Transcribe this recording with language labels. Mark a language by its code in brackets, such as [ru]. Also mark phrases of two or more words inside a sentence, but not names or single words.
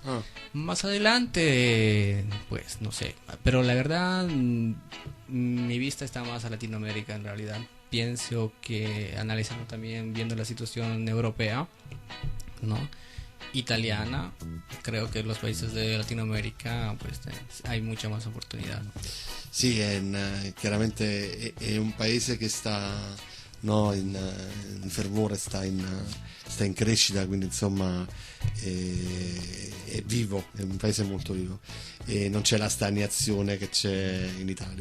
[es] Más adelante, pues no sé, pero la verdad mi vista está más a Latinoamérica en realidad. Pienso que analizando también, viendo la situación europea, ¿no? Italiana, creo que en los países de Latinoamérica pues hay mucha más oportunidad. [it] Sì, chiaramente è un paese che sta, no, in fervore, sta in crescita, quindi insomma è vivo, è un paese molto vivo e non c'è la stagnazione che c'è in Italia.